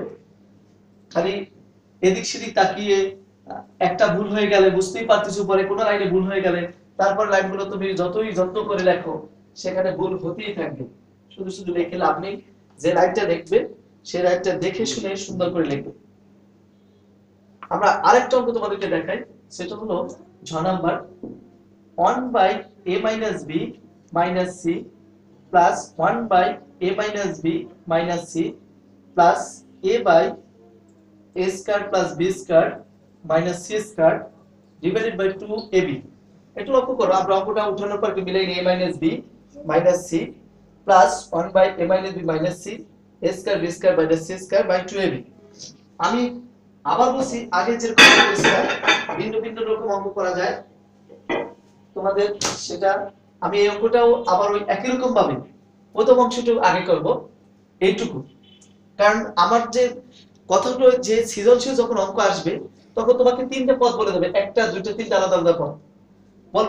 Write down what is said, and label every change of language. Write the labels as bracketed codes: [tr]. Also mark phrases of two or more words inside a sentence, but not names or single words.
[bn] খালি এদিক সেদিক তাকিয়ে একটা ভুল হয়ে গেলে বুঝতেই পারতেছো, পরে কোনো লাইনে ভুল হয়ে গেলে তারপর লাইনগুলো তুমি যতই যত্ন করে লেখো সেখানে ভুল হতেই থাকবে। শুধু শুধু লিখে লাভ নেই। যে লাইনটা লিখবে সেই লাইনটা দেখে শুনে সুন্দর করে লিখবে। আমরা আরেকটা অঙ্ক তোমাদেরকে দেখাই, সেটা হলো 6 নাম্বার [en] 1/a - b - c plus 1/a - b - c plus a/a square plus b square minus c square divided by 2ab। [bn] একটু লক্ষ্য করো, আমরা অঙ্কটা উঠানোর পর মিলাই [en] a - b - c plus 1/a - b - c a square b square minus c square by 2ab। [bn] আমি আবার বলছি, আগে যেরকম করেছিলাম ভিন্ন ভিন্ন রকম অঙ্ক করা যায় তোমাদের, সেটা আমি এই অঙ্কটাও আবার ওই একই রকম ভাবে প্রথম অংশটুকু আগে করব এইটুকু। কারণ আমার যে কথাগুলো, যে সৃজনশীল যখন অঙ্ক আসবে তখন তোমাকে তিনটা পদ বলে দেবে, একটা দুইটা তিনটা আলাদা আলাদা পদ বলবে।